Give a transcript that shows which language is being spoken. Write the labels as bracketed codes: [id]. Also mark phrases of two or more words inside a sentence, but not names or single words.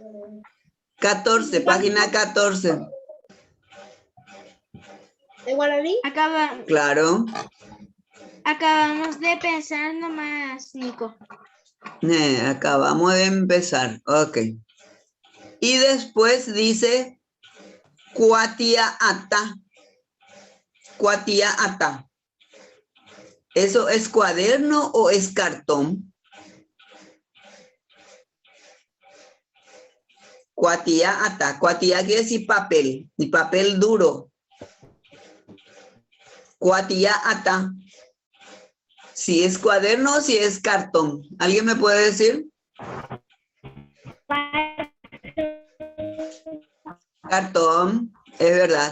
[es] 14, página 14. ¿De guaraní? Claro. Acabamos de pensar nomás, Nico. Acabamos de empezar. Ok. Y después dice [gn] Cuatia ata. Cuatia ata. [es] ¿Eso es cuaderno o es cartón? [gn] Cuatia ata. [es] Cuatia quiere decir papel. Y papel duro. [gn] Cuatia ata. [es] Si es cuaderno o si es cartón. ¿Alguien me puede decir? Cartón. Es verdad.